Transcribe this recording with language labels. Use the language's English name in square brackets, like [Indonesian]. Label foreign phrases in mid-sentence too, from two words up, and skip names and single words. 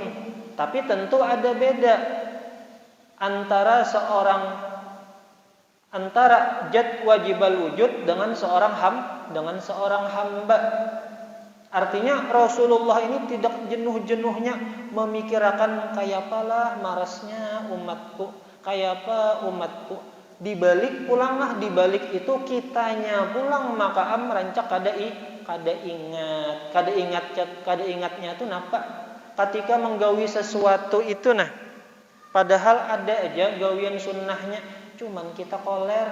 [Indonesian] Tapi tentu ada beda antara zat [Arabic] واجب الوجود [Indonesian] dengan seorang hamba. Artinya Rasulullah ini tidak jenuh-jenuhnya memikirkan [Banjar] kayapalah marasnya umatku, kayapa umatku. Dibalik itu kitanya pulang maka rancak kada ingatnya tuh napa? Ketika menggawi sesuatu itu padahal ada aja gawian sunnahnya, cuman kita koler.